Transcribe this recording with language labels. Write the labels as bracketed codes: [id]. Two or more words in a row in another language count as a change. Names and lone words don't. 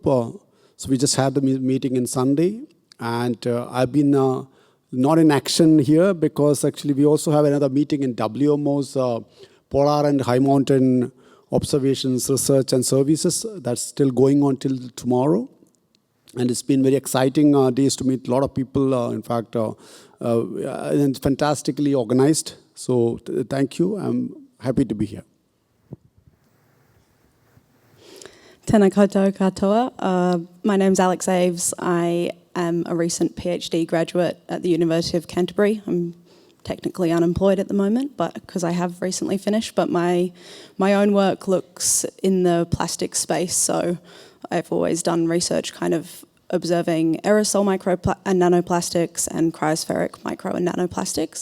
[en] So we just had the meeting on Sunday, and I've been not in action here because actually we also have another meeting in WMO's Polar and High Mountain Observations, Research and Services. That's still going on till tomorrow. And it's been very exciting days to meet a lot of people, in fact, and fantastically organized. So thank you. I'm happy to be here. [mi] Tēnā koutou katoa. [en] My name's Alex Aves. I am a recent PhD graduate at the University of Canterbury. I'm technically unemployed at the moment, but because I have recently finished. But my own work looks in the plastic space, so I've always done research kind of observing aerosol and nanoplastics and cryospheric micro and nanoplastics.